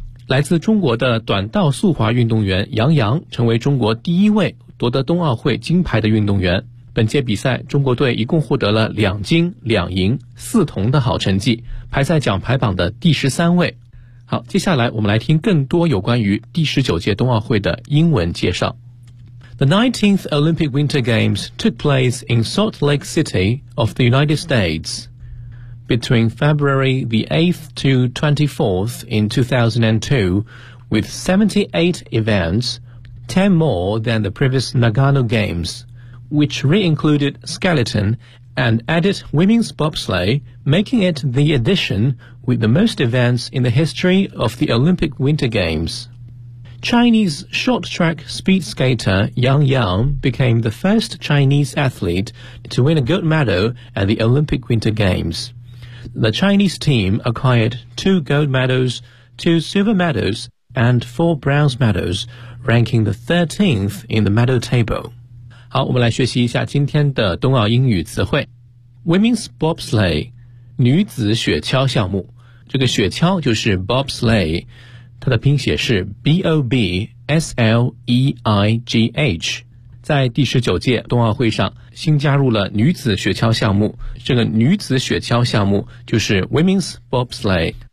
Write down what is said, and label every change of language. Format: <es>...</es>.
<zh>来自中国的短道速滑运动员杨洋成为中国第一位夺得冬奥会金牌的运动员。本届比赛，中国队一共获得了两金、两银、四铜的好成绩，排在奖牌榜的第13位。好，接下来我们来听更多有关于第19届冬奥会的英文介绍。</zh> <en>The 19th Olympic Winter Games took place in Salt Lake City of the United States. Between February the 8th to 24th in 2002, with 78 events, 10 more than the previous Nagano Games, which re-included skeleton and added women's bobsleigh, making it the addition with the most events in the history of the Olympic Winter Games. Chinese short track speed skater Yang Yang became the first Chinese athlete to win a gold medal at the Olympic Winter Games. The Chinese team acquired 2 gold medals, 2 silver medals, and 4 bronze medals, ranking the 13th in the medal table.</en> <zh>好，我们来学习一下今天的冬奥英语词汇。 Women's bobsleigh, 女子雪橇项目。这个雪橇就是 bobsleigh, 它的拼写是 B-O-B-S-L-E-I-G-H。在第19届冬奥会上新加入了女子雪橇项目，这个女子雪橇项目就是 Women's Bobsleigh。</zh>